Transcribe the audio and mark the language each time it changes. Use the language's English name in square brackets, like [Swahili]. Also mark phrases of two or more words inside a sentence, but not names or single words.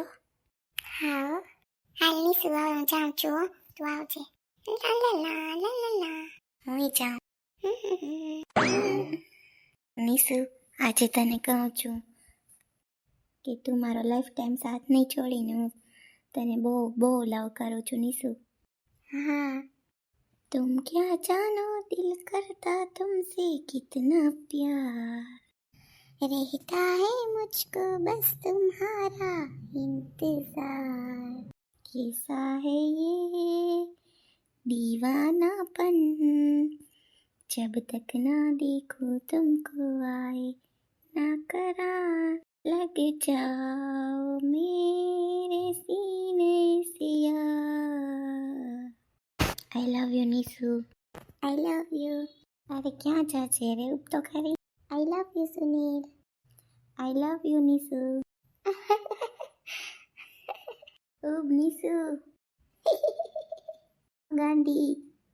[Gujarati] હા હાલ નિશુ હવે હું જાઉં છું હો તું આવજે. લા હું જાઉં. નિશુ આજે તને કહું છું કે તું મારો [English] life time [Gujarati] સાથ નહીં છોડીને હું તને બહુ લવ કરું છું નિશુ. [Hindi] हाँ तुम क्या जानो दिल करता तुमसे कितना प्यार रहता है मुझको बस तुम्हारा इंतजार कैसा है ये दीवानापन जब तक ना देखो तुमको आए ना करार लग जाओ मेरे सीने से यार. [English] I love you निशु. I love you. [Hindi] अरे क्या चाचे रे अब तो खरी. [English] I love you सुनील. I love you निशु. [Hindi] अब निशु गांधी